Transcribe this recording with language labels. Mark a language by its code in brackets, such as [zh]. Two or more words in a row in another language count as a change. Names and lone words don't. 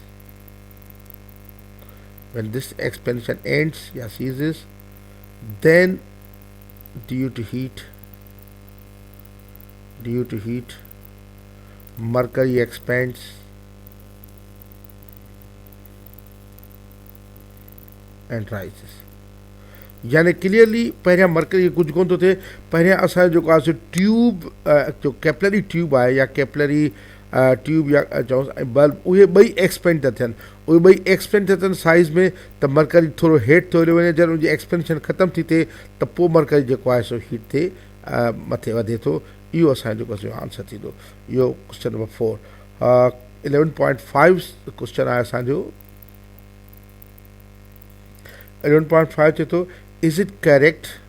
[en] when this expansion ends or ceases, then due to heat mercury expands and rises। [sd] यानी क्लियरली पहिरियां मरकरी कुझु कोन थो थिए, पहिरियां असांजो जेको आहे सो ट्यूब जो [en] capillary tube [sd] आहे या [en] capillary tube [sd] या चऊं बल्ब, उहे ॿई एक्सपेंड था थियनि, साइज़ में, त मरकरी थोरो हेठि थो हलियो वञे, जॾहिं उनजी एक्सपेंशन ख़तमु थी थिए त पोइ मरकरी जेको आहे सो हीट थिए मथे वधे थो। इहो असांजो जेको आहे आंसर थींदो। इहो [en] question number [sd] 4। 11.5 क्वेश्चन आहे असांजो। 11.5 चए थो [en] is it correct